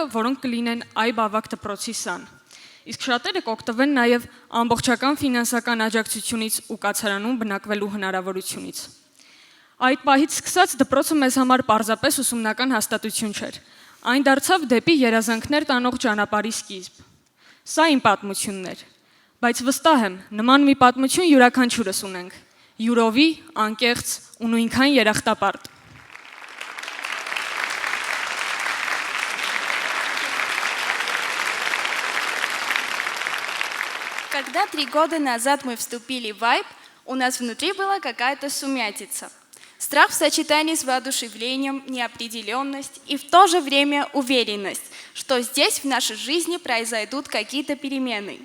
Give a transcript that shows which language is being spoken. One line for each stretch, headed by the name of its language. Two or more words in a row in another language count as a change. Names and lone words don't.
Armenian: որոնք կլինեն այբ ավագ դպրոցի սան։ Իսկ շատերը կօգտվեն նաև ամբողջական ֆինանսական աջակցությունից ու կացարանում բնակվելու հնարավորությունից։ Այդ պահից սկսած դպրոցը մեզ համար պարզապես ուսումնական հաստատություն չէր։ Այն դարձավ դեպի երազանքներ տանող ճանապարհի սկիզբ։ Սա իմ պատմությունն էր, բայց վստահ եմ, նման մի պատմություն յուրաքանչյուրս ունենք։ Յուրովի, անկեղծ ու նույնքան երախտապարտ։
Russian: Когда 3 года назад мы вступили в Айб, у нас внутри была какая-то сумятица. Страх в сочетании с воодушевлением, неопределенность и в то же время уверенность, что здесь в нашей жизни произойдут какие-то перемены.